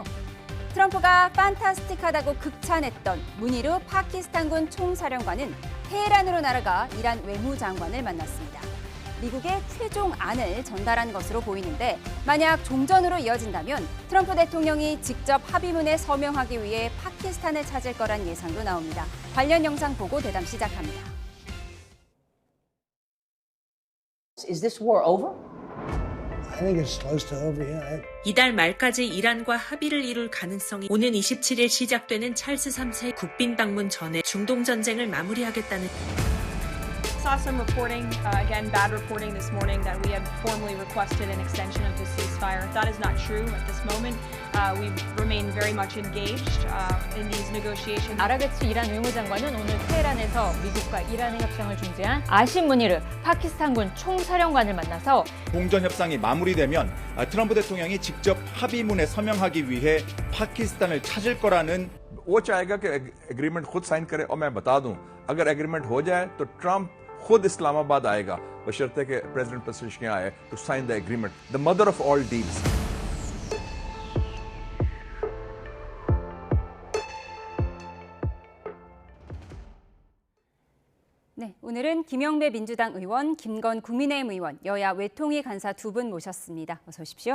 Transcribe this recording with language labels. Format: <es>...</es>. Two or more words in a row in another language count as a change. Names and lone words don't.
<ko>트럼프가 판타스틱하다고 극찬했던 무니르 파키스탄군 총사령관은 테헤란으로 날아가 이란 외무장관을 만났습니다. 미국의 최종 안을 전달한 것으로 보이는데 만약 종전으로 이어진다면 트럼프 대통령이 직접 합의문에 서명하기 위해 파키스탄을 찾을 거란 예상도 나옵니다. 관련 영상 보고 대담 시작합니다.</ko> <en>Is this war over? I think it's close to over, yeah.</en> <ko>이달 말까지 이란과 합의를 이룰 가능성이 오는 27일 시작되는 찰스 3세 국빈 방문 전에 중동 전쟁을 마무리하겠다는</ko> <en>Saw some reporting, again, bad reporting this morning that we had formally requested an extension of the ceasefire. That is not true at this moment. We remain very much engaged in these negotiations.</en> <ko>아라베츠 이란 외무장관은 오늘 테헤란에서 미국과 이란의 협상을 중재한 아심 무니르 파키스탄군 총사령관을 만나서 공전 협상이 마무리되면 트럼프 대통령이 직접 합의문에 서명하기 위해 파키스탄을 찾을 거라는</ko> <hi>वो चाहेगा कि एग्रीमेंट खुद साइन करे और मैं बता दूं अगर एग्रीमेंट हो जाए तो ट्रंप खुद इस्लामाबाद आएगा बशर्ते कि प्रेसिडेंट पेज़ेश्कियान आए</hi> <en>to sign the agreement the mother of all deals</en> <ko>네, 오늘은 김영배 민주당 의원, 김건 국민의힘 의원, 여야 외통위 간사 두 분 모셨습니다. 어서 오십시오.</ko>